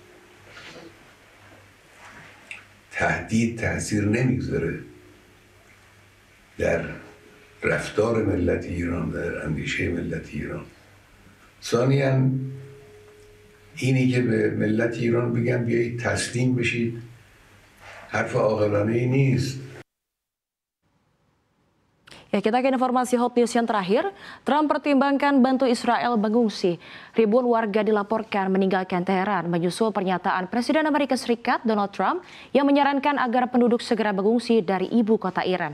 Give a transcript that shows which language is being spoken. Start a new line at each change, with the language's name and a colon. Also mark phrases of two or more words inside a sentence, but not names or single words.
Persian: تهدید تأثیر نمیگذاره در رفتار ملت ایران، در اندیشه ملت ایران. ثانیاً اینی که به ملت ایران بگن بیایید تسلیم بشید حرف عاقلانه ای نیست.
Indonesian: Ya, kita ke informasi hot news yang terakhir. Trump pertimbangkan bantu Israel mengungsi. Ribuan warga dilaporkan meninggalkan Teheran menyusul pernyataan Presiden Amerika Serikat Donald Trump yang menyarankan agar penduduk segera mengungsi dari ibu kota Iran.